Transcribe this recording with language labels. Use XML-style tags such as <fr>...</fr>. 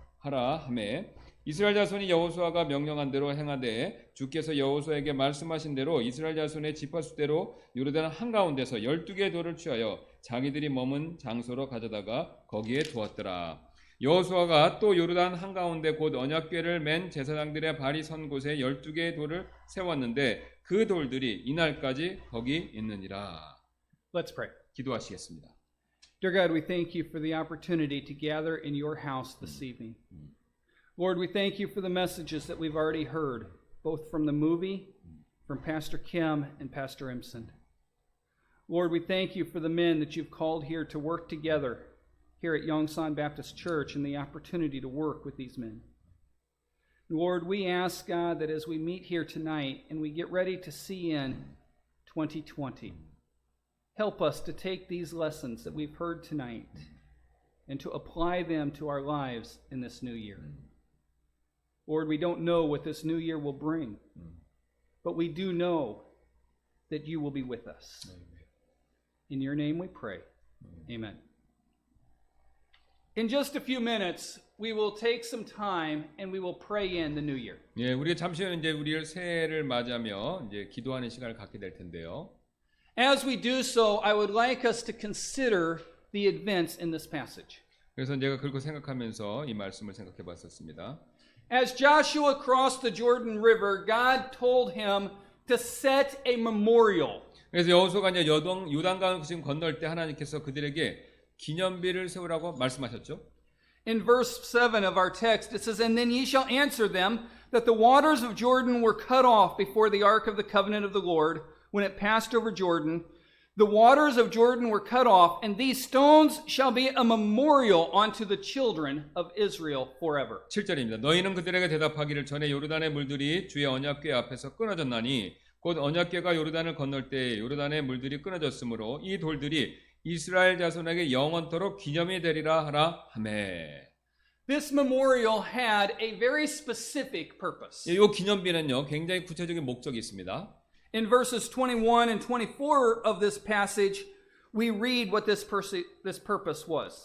<ko>하라 하매 이스라엘 자손이 여호수아가 명령한 대로 행하되 주께서 여호수아에게 말씀하신 대로 이스라엘 자손의 지파수대로 요르단 한가운데서 12개의 돌을 취하여 자기들이 머문 장소로 가져다가 거기에 두었더라. 여호수아가 또 요르단 한가운데 곧 언약궤를 맨 제사장들의 발이 선 곳에 12개의 돌을 세웠는데 그 돌들이 이날까지 거기 있느니라.</ko> <en>Let's pray.</en> <ko>기도하시겠습니다.</ko> <en>Dear God, we thank you for the opportunity to gather in your house this evening. Lord, we thank you for the messages that we've already heard, both from the movie, from Pastor Kim and Pastor Imson. Lord, we thank you for the men that you've called here to work together here at Yongsan Baptist Church and the opportunity to work with these men. Lord, we ask, God, that as we meet here tonight and we get ready to see in 2020, help us to take these lessons that we've heard tonight and to apply them to our lives in this new year. Lord, we don't know what this new year will bring, but we do know that you will be with us. In your name we pray. Amen. In just a few minutes, we will take some time and we will pray in the new year.</en> <ko>예, 우리가 잠시 후에 이제 우리를 새해를 맞이하며 이제 기도하는 시간을 갖게 될 텐데요.</ko> <en>As we do so, I would like us to consider the events in this passage.</en> <ko>그래서 제가 그렇게 생각하면서 이 말씀을 생각해 봤었습니다.</ko> <en>As Joshua crossed the Jordan River, God told him to set a memorial.</en> <ko>그래서 여호수아가 이제 요단강을 지금 건널 때 하나님께서 그들에게 기념비를 세우라고 말씀하셨죠.</ko> <en>In verse 7 of our text, it says, And then ye shall answer them that the waters of Jordan were cut off before the ark of the covenant of the Lord, when it passed over Jordan. The waters of Jordan were cut off, and these stones shall be a memorial unto the children of Israel forever.</en> <ko>7절입니다. 너희는 그들에게 대답하기를 전에 요르단의 물들이 주의 언약궤 앞에서 끊어졌나니 곧 언약궤가 요르단을 건널 때 요르단의 물들이 끊어졌으므로 이 돌들이 이스라엘 자손에게 영원토록 기념이 되리라 하라 하매.</ko> <en>This memorial had a very specific purpose.</en> <ko>이 기념비는요 굉장히 구체적인 목적이 있습니다.</ko> <en>In verses 21 and 24 of this passage, we read what this purpose was.</en>